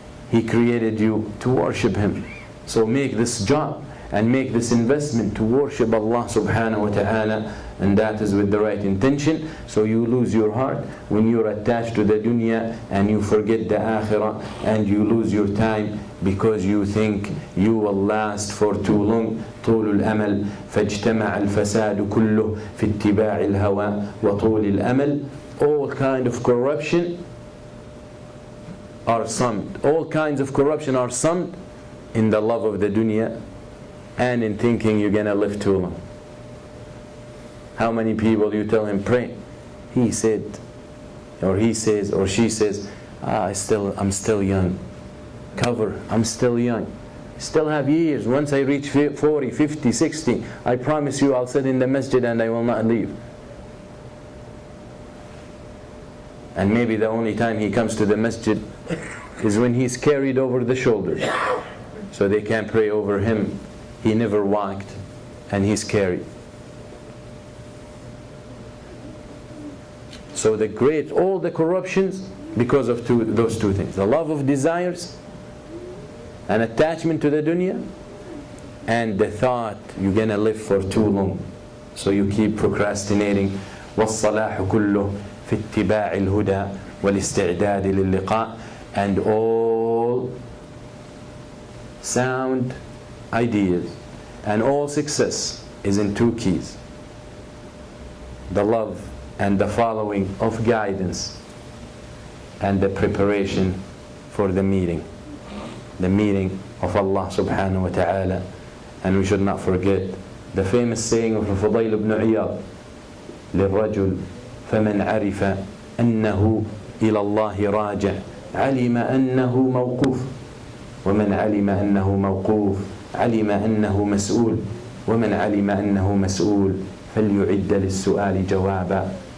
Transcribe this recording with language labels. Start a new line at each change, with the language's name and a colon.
English: He created you to worship Him. So make this job and make this investment to worship Allah subhanahu wa ta'ala, and that is with the right intention. So you lose your heart when you're attached to the dunya and you forget the akhirah, and you lose your time because you think you will last for too long.
Arabic: طول الأمل فاجتمع الفساد كله في اتباع الهوى وطول الأمل.
English: All kind of corruption are summed. All kinds of corruption are summed in the love of the dunya and in thinking you're gonna live too long. How many people you tell him pray, he said, or he says, or she says, I'm still young. Cover, I'm still young. Still have years. Once I reach 40, 50, 60, I promise you I'll sit in the masjid and I will not leave. And maybe the only time he comes to the masjid is when he's carried over the shoulders, so they can't pray over him. He never walked and he's carried. So all the corruptions because of those two things. The love of desires and attachment to the dunya, and the thought you're gonna live for too long. So you keep procrastinating.
Arabic: والصلاح كله في اتباع الهدى والاستعداد للقاء.
English: And all sound ideas and all success is in two keys: the love and the following of guidance, and the preparation for the meeting of Allah subhanahu wa ta'ala. And we should not forget the famous saying of Fudayl ibn Iyad:
Arabic: للرجل فمن عرف أنه إلى الله راجع علم أنه موقوف، ومن علم أنه موقوف علم أنه مسؤول، ومن علم أنه مسؤول فليعد للسؤال جوابا.